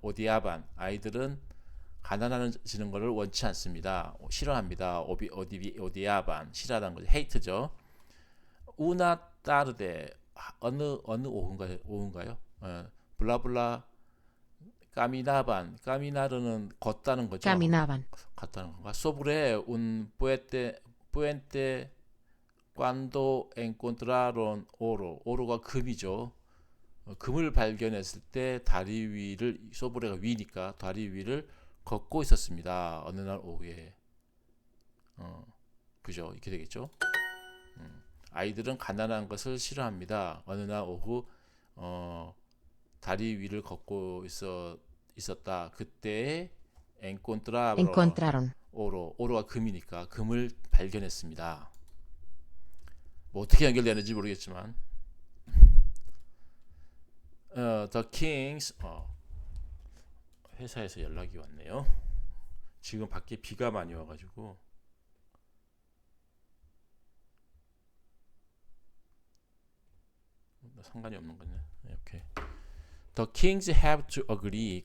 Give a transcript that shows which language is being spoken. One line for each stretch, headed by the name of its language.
Korean: 오디아반 아이들은 가난해지는 것을 원치 않습니다. 싫어합니다. 오디아반 싫어하다는 거죠. 헤이트죠. 우나 따르데 어느 오후인가요? 블라블라 까미나르는 걷다는 거죠.
Spanish: Caminaban.
Korean: 갔다는 건가? 소브레
Spanish: un puente cuando encontraron oro.
Korean: 오로가 금이죠. 금을 발견했을 때 다리 위를 소브레가 위니까 다리 위를 걷고 있었습니다. 어느 날 오후에. 그죠? 이렇게 되겠죠. 아이들은 가난한 것을 싫어합니다. 어느 날 오후 다리 위를 걷고 있었다. 그때
Spanish: Encontraron.
Korean: 오로가 금이니까 금을 발견했습니다. 뭐 어떻게 연결되는지 모르겠지만
English: The Kings
Korean: 회사에서 연락이 왔네요. 지금 밖에 비가 많이 와가지고 상관이 없는 거네.
English: 이렇게 The Kings have to agree.